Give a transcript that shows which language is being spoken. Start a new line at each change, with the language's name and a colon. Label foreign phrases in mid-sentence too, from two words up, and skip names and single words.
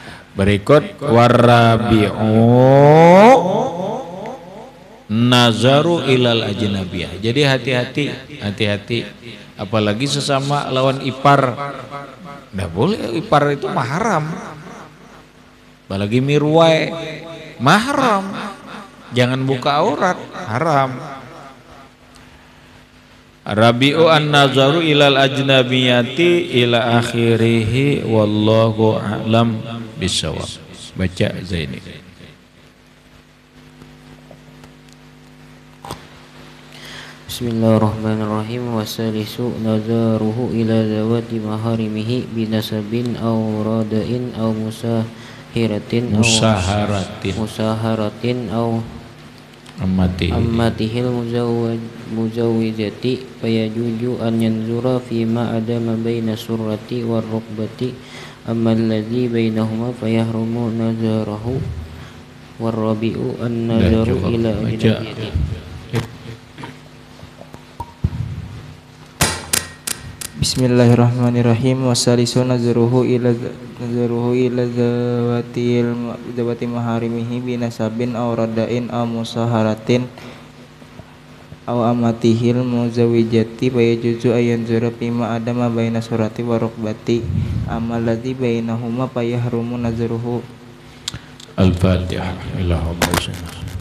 Arabic: Berikut والرابع النظر إلى الأجنبية.
Indonesian: Jadi hati-hati apalagi sesama lawan ipar. Nggak boleh, ipar itu mahram. Apalagi mirwai mahram. Jangan buka aurat, haram.
Arabic: الرابع النظر إلى الأجنبية إلى آخره والله أعلم بالصواب.
Indonesian: Baca Zaini.
Arabic: Bismillahirrahmanirrahim. والثالث نظره إلى ذوات محارمه بنسب أو رضاع أو مصاهرة أو أمته المزوجة فيجوز أن ينظر فيما عدا بين السرة والركبة أما الذي بينهما فيحرم نظره والرابع النظر إلى الأجنبية. Bismillahirrahmanirrahim. والثالث نظره إلى ذوات محارمه بنسب أو رضاع أو مصاهرة أو أمته المزوجة فيجوز أن ينظر فيما عدا بين السرة والركبة أما الذي بينهما فيحرم نظره. Al-Fatihah.